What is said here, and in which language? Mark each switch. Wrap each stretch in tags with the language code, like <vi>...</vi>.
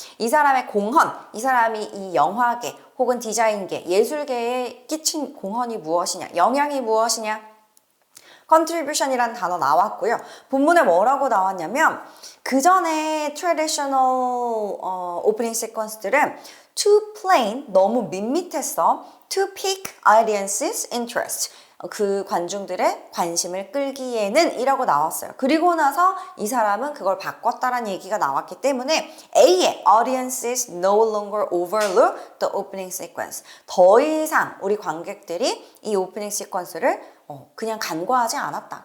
<ko>이 사람의 공헌, 이 사람이 이 영화계 혹은 디자인계, 예술계에 끼친 공헌이 무엇이냐, 영향이 무엇이냐, contribution이라는 단어 나왔고요. 본문에 뭐라고 나왔냐면 그 전에 traditional opening sequence들은 too plain, 너무 밋밋했어.</ko> <en>to pique audience's interest.</en> <ko>그 관중들의 관심을 끌기에는 이라고 나왔어요. 그리고 나서 이 사람은 그걸 바꿨다라는 얘기가 나왔기 때문에 A의 audiences no longer overlook the opening sequence. 더 이상 우리 관객들이 이 오프닝 시퀀스를 그냥 간과하지 않았다.</ko>